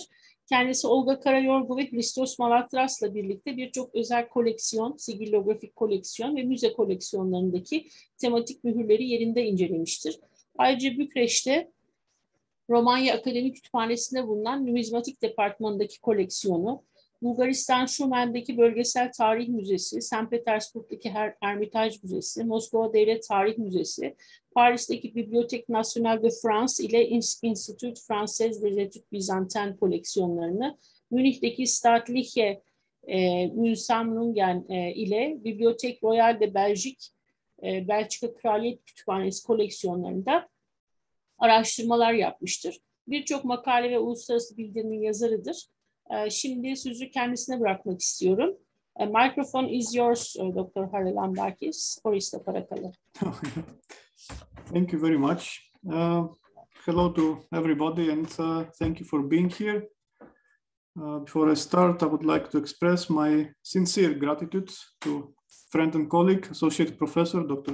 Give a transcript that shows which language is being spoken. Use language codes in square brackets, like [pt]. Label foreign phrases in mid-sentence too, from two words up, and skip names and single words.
[tr] Kendisi Olga Karayorgu ve Hristos Malatras'la birlikte birçok özel koleksiyon, sigillografik koleksiyon ve müze koleksiyonlarındaki tematik mühürleri yerinde incelemiştir. Ayrıca Bükreş'te Romanya Akademi Kütüphanesi'nde bulunan numizmatik departmanındaki koleksiyonu, Bulgaristan Şumen'deki Bölgesel Tarih Müzesi, St. Petersburg'daki Hermitage Müzesi, Moskova Devlet Tarih Müzesi, Paris'teki Bibliothèque Nationale de France ile Institut Français des Études Byzantines koleksiyonlarını, Münih'teki Staatliche Münsammlungen ile Bibliothèque Royale de Belgique, Belçika Kraliyet Kütüphanesi koleksiyonlarında araştırmalar yapmıştır. Birçok makale ve uluslararası bildirinin yazarıdır. Şimdi sözü kendisine bırakmak istiyorum. [en] Microphone is yours, Dr. Charalambakis. [el] Ορίστε παρακαλώ. [en] Thank you very much. Hello to everybody and thank you for being here. Before I start, I would like to express my sincere gratitude to friend and colleague, Associate Professor Dr.